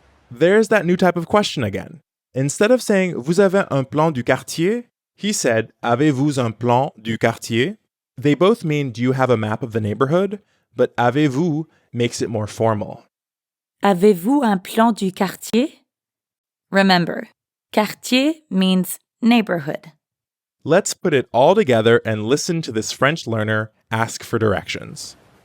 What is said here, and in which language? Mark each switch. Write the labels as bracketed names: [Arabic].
[English] There's that new type of question again. Instead of saying [French] vous avez un plan du quartier, [English] he said [French] avez-vous un plan du quartier? [English] They both mean do you have a map of the neighborhood, but [French] avez-vous [English] makes it more formal. [French] Avez-vous un plan du quartier? [English] Remember, quartier means neighborhood. Let's put it all together and listen to this French learner ask for directions.